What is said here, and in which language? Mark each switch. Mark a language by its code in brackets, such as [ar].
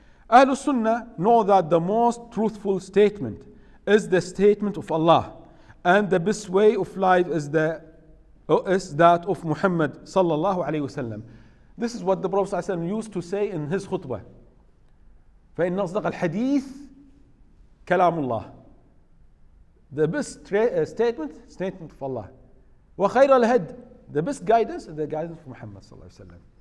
[en] Ahlul Sunnah know that the most truthful statement is the statement of Allah, and the best way of life is that of Muhammad sallallahu alayhi wasallam. This is what the Prophet sallallahu alayhi wasallam used to say in his khutbah. [ar] فإن أصدق الحديث كلام الله. [en] The best statement of Allah. [ar] وخير الهد, [en] the best guidance is the guidance of Muhammad sallallahu alayhi wasallam.